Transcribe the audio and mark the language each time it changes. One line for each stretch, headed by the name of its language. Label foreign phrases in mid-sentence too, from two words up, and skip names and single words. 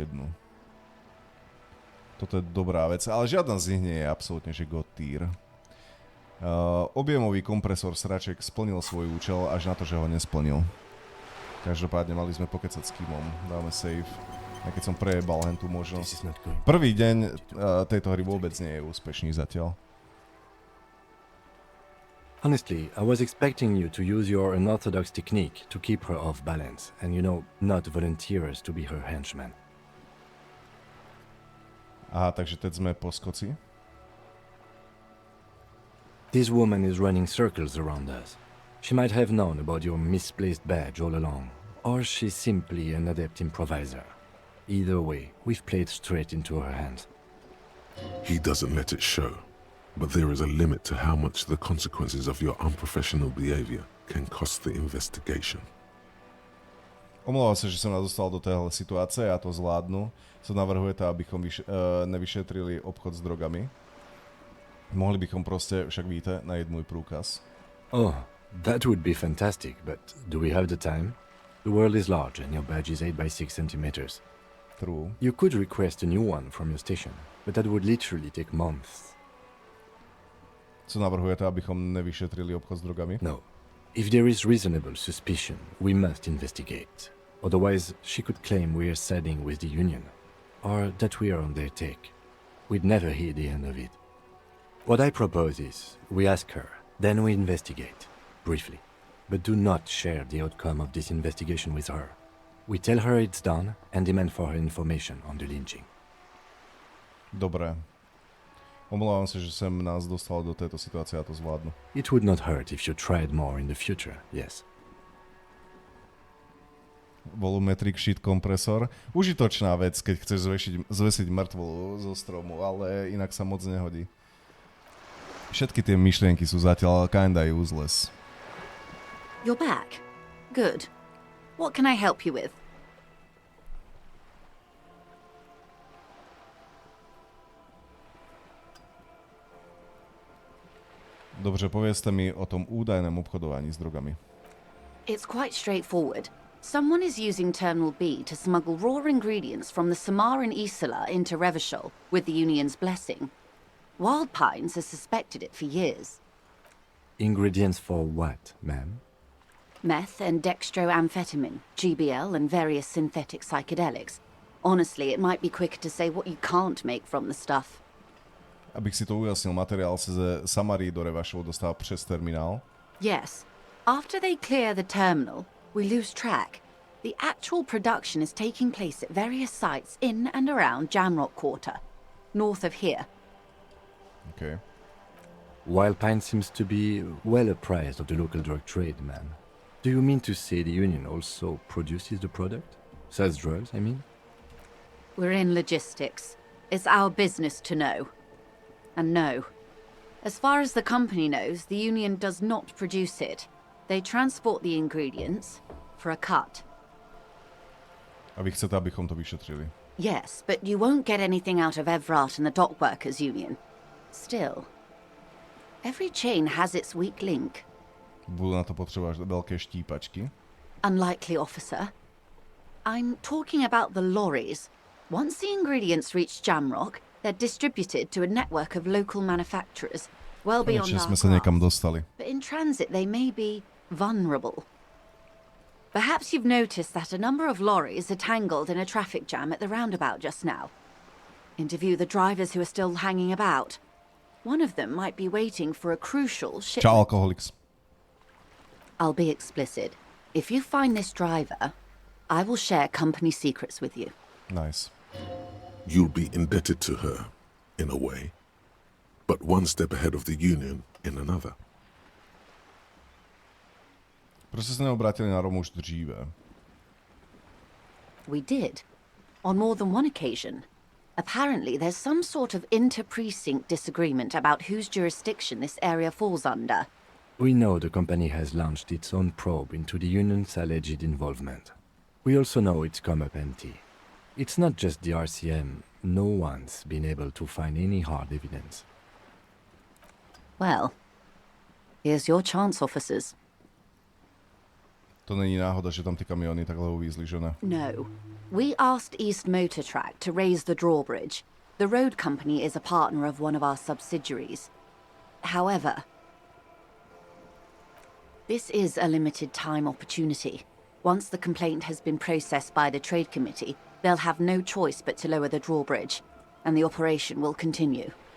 Slovak: Toto je dobrá vec, ale žiadna z nich nie je absolútne, že
English: god tier.
Slovak: Objemový kompresor sraček splnil svoj účel až na to, že ho nesplnil. Každopádne mali sme pokecať s Kymom. Dáme save. A keď som prejebal hen tú možnosť. Prvý deň tejto hry vôbec nie je úspešný zatiaľ.
English: Honestly, I was expecting you to use your unorthodox technique to keep her off balance and, not volunteer us to be her henchman.
Czech: Aha, takže teď sme po skoci.
English: This woman is running circles around us. She might have known about your misplaced badge all along, or she's simply an adept improviser. Either way, we've played straight into her hands. He doesn't let it show, but there is a limit to how much the consequences of your unprofessional behavior can cost the investigation.
Czech: Omlouvám sa, že som nás dostal do téhle situácie, ja to zvládnu. Co navrhuje to, abychom nevyšetrili obchod s drogami. Mohli bychom proste, však víte, najít môj prúkaz.
English: Oh, that would be fantastic, but do we have the time? The world is large and your badge is 8 by 6 centimeters. True. You could request a new one from your station, but that would literally take months.
Czech: Co navrhujete, abychom nevyšetrili obchod s drogami?
English: No. If there is reasonable suspicion, we must investigate. Otherwise, she could claim we are siding with the Union, or that we are on their take. We'd never hear the end of it. What I propose is, we ask her, then we investigate, briefly. But do not share the outcome of this investigation with her. We tell her it's done and demand for her information on the lynching.
Slovak: Dobre.
Czech: Omlouvam sa, že sem nás dostal do tejto situácie a to zvládnu.
English: It would not hurt if you tried more in the future, yes. Volumetric sheet kompresor.
Slovak: Užitočná vec, keď chceš zvesiť mŕtvolu zo stromu, ale inak sa moc nehodí. Všetky tie myšlienky sú zatiaľ
English: kinda useless. You're back. Good. What can I help you with?
Czech: Dobře, povieste mi o tom údajnom obchodovaní s drogami.
English: It's quite straightforward. Someone is using Terminal B to smuggle raw ingredients from the Samaran Isola into Revachol with the Union's blessing. Wild Pines has suspected it for years. Ingredients for what, ma'am? Meth and dextroamphetamine, GBL and various synthetic psychedelics. Honestly, it might be quicker to say what you can't make from the stuff. Abych si to ujasnil, materiál sa ze Samary do Revachol dostal přes terminál. Yes. After they clear the terminal, we lose track. The actual production is taking place at various sites in and around Jamrock Quarter, north of here. Okay. Wild Pine seems to be well apprised of the local drug trade, ma'am. Do you mean to say the Union also produces the product? Sells drugs, I mean? We're in logistics. It's our business to know. And no. As far as the company knows, the Union does not produce it. They transport the ingredients for a cut.
Czech: A vy chcete, abychom to vyšetrili?
English: Yes, but you won't get anything out of Evrat and the Dockworkers Union. Still, Every chain has its weak link.
Slovak: Budú na to potrebovať veľké štípačky.
English: Unlikely, officer. I'm talking about the lorries. Once the ingredients reach Jamrock, they're distributed to a network of local manufacturers, well beyond
Slovak: Konečne
English: our
Slovak: sme sa niekam
English: grasp.
Slovak: dostali.
English: But in transit, they may be vulnerable. Perhaps you've noticed that a number of lorries are tangled in a traffic jam at the roundabout just now. Interview the drivers who are still hanging about. One of them might be waiting for a crucial shipment.
Slovak: Čau, alkoholiks.
English: I'll be explicit. If you find this driver, I will share company secrets with you. Nice. You'll be indebted to her, in a way, but one step ahead of the Union in another.
Czech: Proste sa neobrátili na Romu už dříve.
English: We did. On more than one occasion. Apparently, there's some sort of inter-precinct disagreement about whose jurisdiction this area falls under. We know the company has launched its own probe into the Union's alleged involvement. We also know it's come up empty. It's not just the RCM. No one's been able to find any hard evidence. Well, here's your chance, officers.
Czech: To není náhoda, že tam ty kamiony takhle uvízli, že ne?
English: No. We asked East Motor Track to raise the drawbridge. The road company is a partner of one of our subsidiaries. However, this is a limited time opportunity. Once the complaint has been processed by the Trade Committee, they'll have no choice but to lower the drawbridge, and the operation will continue.